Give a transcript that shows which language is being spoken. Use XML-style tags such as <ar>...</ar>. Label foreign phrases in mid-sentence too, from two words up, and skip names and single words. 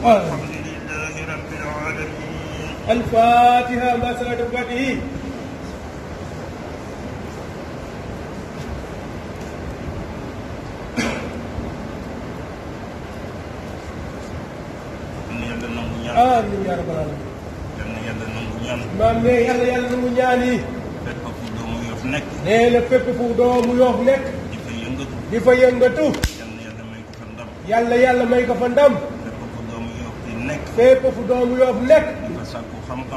<ar>والحمد لله رب العالمين. الفاتحة مع صلاة الفاتحة. آمين يا رب العالمين.</ar> <wo>maam ne yàlla yàlla nangu ñaan yi. fépp fu doomu Yoff nekk. nee na fépp fu doomu Yoff nekk. di fa yëngatu. di fa yëngatu. yàlla may ko fa ndam. yàlla may ko fa ndam. fépp fu doomu Yoff di nekk. fépp fu doomu Yoff nekk. di fa sàkku xam-xam.</wo>